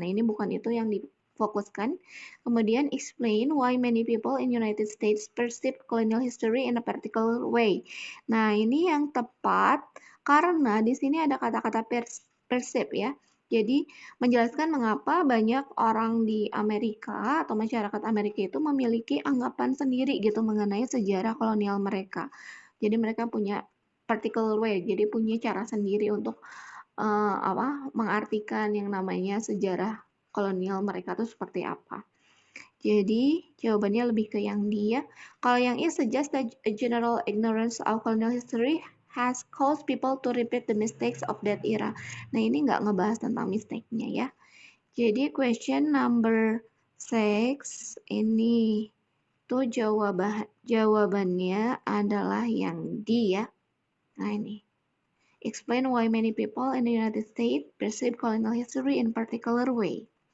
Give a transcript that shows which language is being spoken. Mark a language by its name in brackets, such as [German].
[Indonesian] Nah, ini bukan itu yang difokuskan. [English] Kemudian explain why many people in United States perceive colonial history in a particular way. [Indonesian] Nah, ini yang tepat karena di sini ada kata-kata perceive ya. Jadi menjelaskan mengapa banyak orang di Amerika atau masyarakat Amerika itu memiliki anggapan sendiri gitu mengenai sejarah kolonial mereka. Jadi mereka punya [English] particular way, [Indonesian] jadi punya cara sendiri untuk mengartikan yang namanya sejarah kolonial mereka itu seperti apa. Jadi jawabannya lebih ke yang dia. Kalau yang [English] is suggest that a general ignorance of colonial history has caused people to repeat the mistakes of that era. [Indonesian] Nah, ini nggak ngebahas tentang mistake-nya ya. Jadi [English] question number 6 [Indonesian] ini tuh jawabannya adalah yang D ya. Nah, ini. [English] Explain why many people in the United States perceive colonial history in particular way.